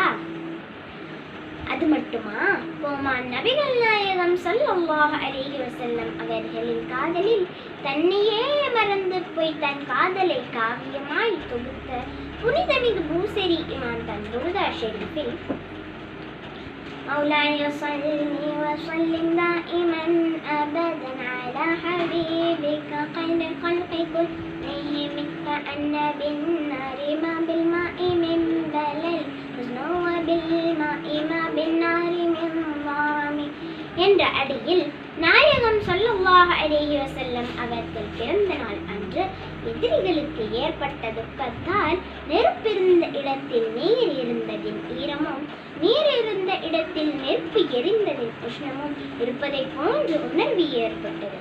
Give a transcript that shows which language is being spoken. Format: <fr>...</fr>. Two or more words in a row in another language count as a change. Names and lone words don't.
<ta>அது மட்டுமா, கோமான் நபிகள் நாயகம்</ta> <ar>صلى الله عليه وسلم</ar> <ta>அவர்களின் காதலில் தன்னையே மறந்து போய் தன் காதலை காவியமாய் தொகுத்த புனிதமிகு பூசரி இமாம் தன் துருதா ஷெரீஃபில்</ta> <ar>مولاي صل وسلم دائما أبدا على حبيبك خير الخلق كلهم كأن بالنار ما بالماء من بلل حزن وبالماء ما بالنار من ظلام</ar> <ta>என்ற அடியில் நாயகம்</ta> <ar>صلى الله عليه وسلم</ar> <ta>அவர்கள் பிறந்த நாள் அன்று எதிரிகளுக்கு ஏற்பட்ட துக்கத்தால் நெருப்பிருந்த இடத்தில் நீர் இருந்ததின் ஈரமும் நீர் இருந்த இடத்தில் நெருப்பு எரிந்ததின் உஷ்ணமும் இருப்பதை போன்று உணர்வு ஏற்பட்டது.</ta>